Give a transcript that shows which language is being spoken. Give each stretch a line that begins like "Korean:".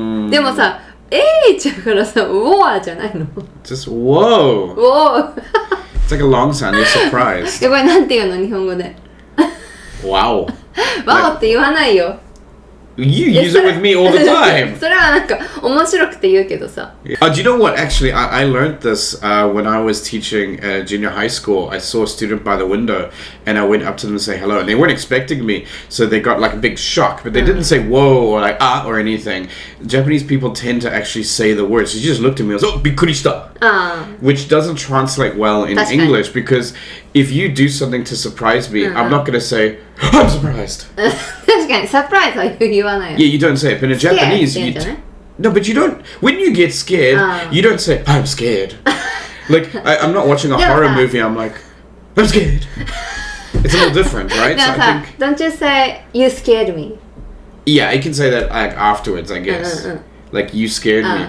Japanese: でもさ、H だからさ、Whoa じゃないの
English: Just whoa. Whoa. It's like a long sound. You're surprised.
Japanese: これなんて言うの日本語で
English: Wow.
Japanese: Wow って言わないよ
English: You use it with me all the time.
Japanese: それはなんか面白くて言うけどさ。
English: Do you know what? Actually, I learned this when I was teaching junior high school. I saw a student by the window, and I went up to them to say hello, and they weren't expecting me, so they got like a big shock. But they didn't say whoa or like ah or anything. Japanese people tend to actually say the words. She just looked at me and was oh bikurishita, which doesn't translate well in English because if you do something to surprise me, I'm not going to say I'm surprised.
Japanese: 確かにサプライズは言わないよ。
English: Yeah, you don't say it, but in Japanese, no, but you don't. When you get scared, you don't say I'm scared. Like I'm not watching a horror movie. I'm like I'm scared. It's a little different, right? So I think. Don't you say you scared me? Yeah, I can say that like afterwards, I guess. Like you scared me.